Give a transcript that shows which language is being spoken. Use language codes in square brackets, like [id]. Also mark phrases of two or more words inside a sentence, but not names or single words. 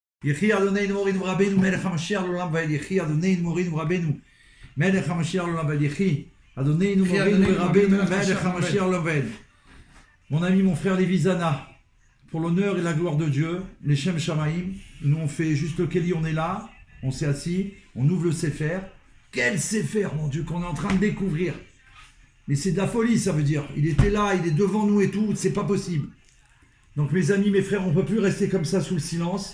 [he] יחי אדוננו מורינו ורבנו מלך המשיח לעולם ועד. יחי אדוננו מורינו ורבנו מלך המשיח לעולם ועד. יחי אדוננו מורינו ורבנו מלך המשיח לעולם ועד. [fr] Mon ami, mon frère Lévi Zana, pour l'honneur et la gloire de Dieu, les [he] שם שמים, [fr] nous on fait juste le Kéli, on est là, on s'est assis, on ouvre le Sefer. Quel Sefer, mon Dieu, qu'on est en train de découvrir. Mais c'est de la folie, ça veut dire. Il était là, il est devant nous et tout, c'est pas possible. Donc mes amis, mes frères, on ne peut plus rester comme ça sous le silence.